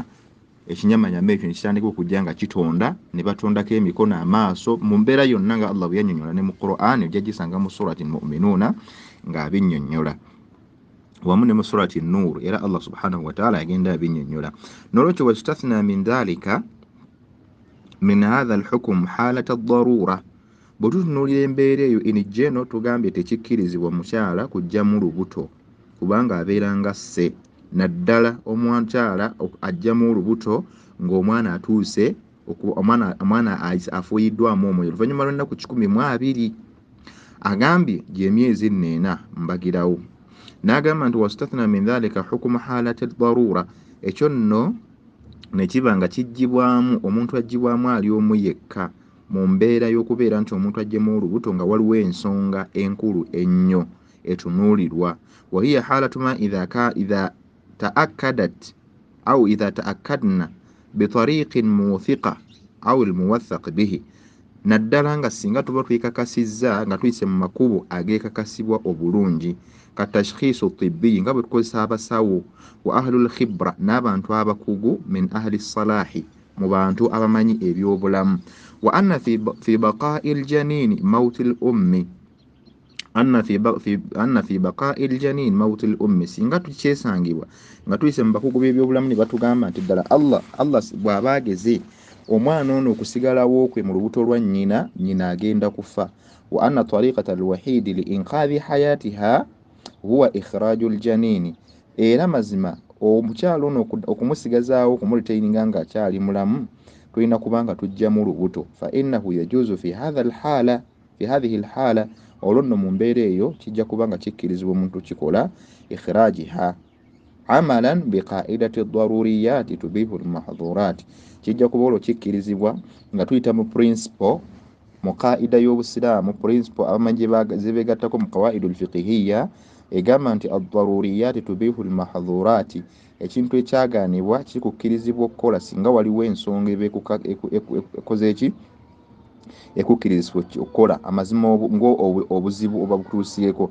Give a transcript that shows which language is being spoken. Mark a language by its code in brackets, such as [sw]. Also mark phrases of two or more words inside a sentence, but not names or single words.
[lg] Ekinyamanyama ekyo nekitandika okujja nga kitonda, ne batondako emikono, amaaso, mu mbeera yonna nga Allah bwe yannyonnyola ne mu Qur'an, ojja gisanga mu surati al-Mu'minuuna ng'abinnyonnyola, wamu ne mu surati an-Nur era [ar] الله سبحانه وتعالى [lg] agenda abinnyonnyola. [ar] N'olwekyo واستثني من ذلك من هذا الحكم حالة الضرورة, [lg] bwe tutunuulira embeera eyo enijjeeno tugambye tekikkirizibwa mukyala kujjamu lubuto kubanga abeera nga sse, naddala omukyala ajjamu olubuto ng'omwana atuuse, omwana afuuyiddwamu omwoyo oluvannyuma lw'ennaku 12. Agambye gy'emyezi 4 mbagirawo. N'agamba nti [ar] واستثني من ذلك حكم حالة الضرورة, [lg] ekyo nno ne kiba nga kijjibwamu, omuntu ajjibwamu ali omu yekka mu mbeera y'okubeera nti omuntu ajjemu olubuto nga waliwo ensonga enkulu ennyo etunuulirwa. [ar] وهي حالة ما إذا تأكدت أو إذا تأكدنا بطريق موثق أو الموثوق به, [lg] naddala nga singa tuba twekakasizza nga tuyise mu makubo ageekakasibwa obulungi, [ar] كتشخيص طبي, [lg] nga bwe tukozesa abasawo, [ar] وأهل الخبرة, [lg] n'abantu abakugu, [ar] من أهل الصلاح, [lg] mu bantu abamanyi ebyobulamu. [ar] وأن في بقاء الجنين موت الأم، أن في بقاء الجنين موت الأم, [lg] singa tukyesangibwa nga tuyise mu bakugu b'ebyobulamu ne batugamba nti ddala Allah bw'aba ageze omwana ono okusigalawo kwe mu lubuto lwa nnyina agenda kufa. [ar] وأن الطريقة الوحيدة لإنقاذ حياتها هو إخراج الجنين, [lg] era mazima omukyalo ono okumusigazaawo okumulitaininga ng'akyali mulamu tulina kubanga tujja mu lubuto. [ar] فإنه يجوز في هذه الحالة, [lg] olwo nno mu mbeera eyo kijja kubanga kikkirizibwa omuntu kikola [ar] إخراجه عملا بقاعدة الضرورات تبيح المحظورات, [lg] kijja kuba olwo kikkirizibwa nga tuyita mu principle, mu qaida y'obusiraamu, principle abamanyi zebeegattako mu [ar] القواعد الفقهية [lg] egamba nti [ar] الضرورات تبيح المحظورات, [lg] ekintu ekyagaanibwa kikukkirizibwa okukola singa waliwo ensonga ekoze eki ekukkirizibwa okukola amazima obuzibu oba butuusieko.